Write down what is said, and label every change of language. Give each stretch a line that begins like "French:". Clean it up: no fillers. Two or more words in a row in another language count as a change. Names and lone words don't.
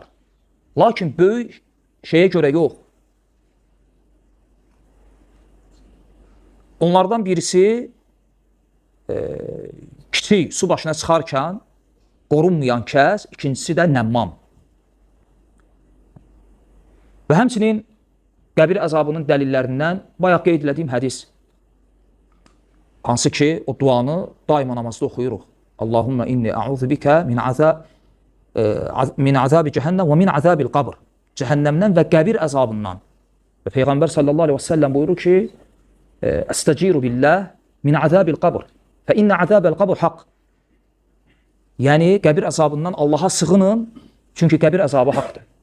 Azerbaijani: Lakin böyük şeyə görə yox. Onlardan birisi kiçik su başına çıxarkən qorunmayan kəs, ikincisi də nəmmam. Və həmçinin qəbir əzabının dəlillərindən bayaq qeyd edilədiyim hədis. Hansı ki, o duanı daima namazda oxuyuruq.
Arabic: اللهم إني أعوذ بك من عذاب جهنم ومن عذاب القبر.
Azerbaijani: Cəhənnəmdən və qəbir əzabından. Və Peyğəmbər
Arabic: صلى الله عليه وسلم
Azerbaijani: buyurur ki,
Arabic: استجيروا بالله من عذاب القبر. فإن عذاب القبر حق.
Azerbaijani: Yəni, qəbir əzabından Allaha sığının, çünki qəbir əzabı haqdır.